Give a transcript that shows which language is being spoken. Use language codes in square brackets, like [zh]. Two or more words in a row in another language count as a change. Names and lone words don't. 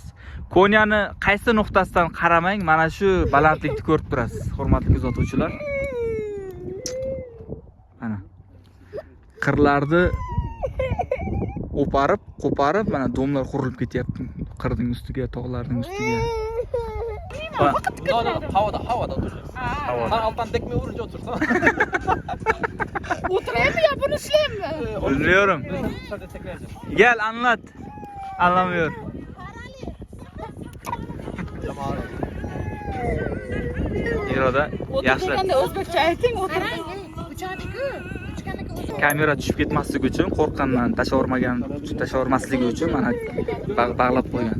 [uz] Konyani qaysi nuqtasidan qaramang, mana shu balandlikni ko'rib turasiz, hurmatli kuzatuvchilar. Mana qirlarni qo'parib, mana domlar qurilib ketyapti. Qirning ustiga, tog'larning ustiga. [tr] Havada oturacağız. Sen alttan tekme vurunca otursan. Oturayım mı ya bunu işleyeyim mi? Bilmiyorum. Hadi tekrar edeceğim. Gel anlat. Anlamıyor. [uz] Iroda yaxshi. Oturganda o'zbekcha ayting, o'tiring. Kamera tushib ketmasligi uchun qo'rqqanman, tashlavermasligi uchun mana bog'lab qo'ygan.